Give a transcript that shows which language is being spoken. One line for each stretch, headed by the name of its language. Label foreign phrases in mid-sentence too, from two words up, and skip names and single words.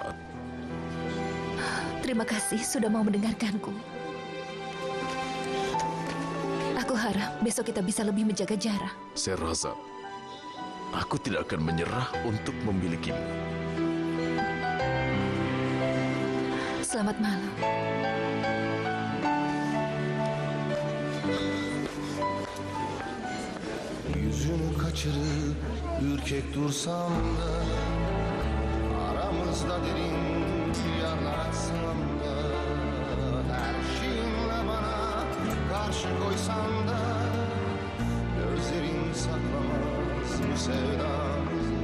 Indonesian: Terima kasih sudah mau mendengarkanku. Aku harap besok kita bisa lebih menjaga jarak. Saya rasa aku tidak akan menyerah untuk memilikimu. Selamat malam.
Turkish: Yüzünü kaçırıp ürkek dursam da, aramızda derin yarlar açsam da, her şeyinle bana karşı koysan da, gözlerin saklamaz bu sevdamızı.